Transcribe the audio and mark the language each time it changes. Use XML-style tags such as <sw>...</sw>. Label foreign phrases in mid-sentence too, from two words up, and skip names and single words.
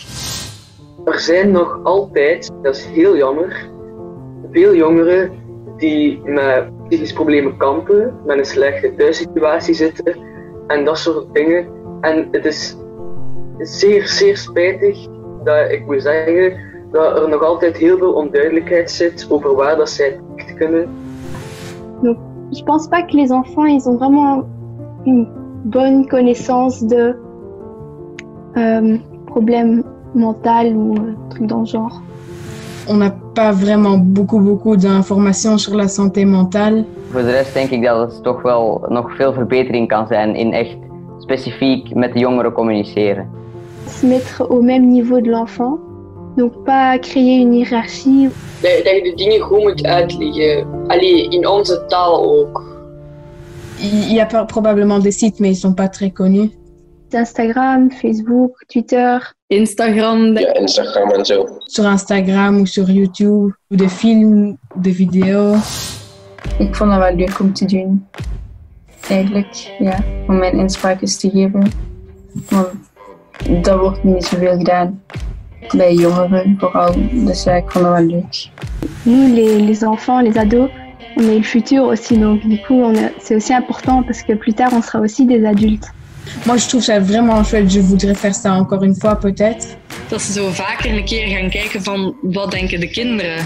<nl>Er zijn nog altijd, dat is heel jammer, veel jongeren die met psychische problemen kampen, met een slechte thuissituatie zitten en dat soort dingen. En het is zeer, zeer spijtig dat ik moet zeggen dat er nog altijd heel veel onduidelijkheid zit over waar dat zij terecht kunnen.</nl> <fr>Donc, je pense pas que les enfants ils ont vraiment une bonne connaissance de problèmes mentaux ou trucs dans le genre. On n'a pas vraiment beaucoup d'informations sur la santé mentale.</fr> <nl>Voor de rest denk ik dat het toch wel nog veel verbetering kan zijn in echt specifiek met de jongeren communiceren.</nl> <fr>Se mettre au même niveau de l'enfant, donc pas créer une hiérarchie.</fr> <nl>Dat je de dingen goed moet uitleggen, in onze taal ook.</nl> <fr>Il y a probablement des sites, mais ils sont pas très connus. Instagram, Facebook, Twitter. Instagram.</fr> <nl>Ja, Instagram en zo.</nl> <fr>Sur Instagram ou sur YouTube, ou des films, des vidéos.</fr> <nl>Ik vond dat wel leuk om te doen. Eigenlijk, ja, om mijn inspraak eens te geven. Want dat wordt niet zoveel gedaan. Bij jongeren vooral, dus ja, ik vond dat wel leuk.</nl> <fr>Nous, les enfants, les ados, on est le futur aussi, donc du coup, c'est aussi important parce que plus tard, on sera aussi des adultes. Moi, je trouve ça vraiment chouette. Je voudrais faire ça encore une fois, peut-être.</fr> <nl>Dat ze zo vaker een keer gaan kijken van wat denken de kinderen.</nl>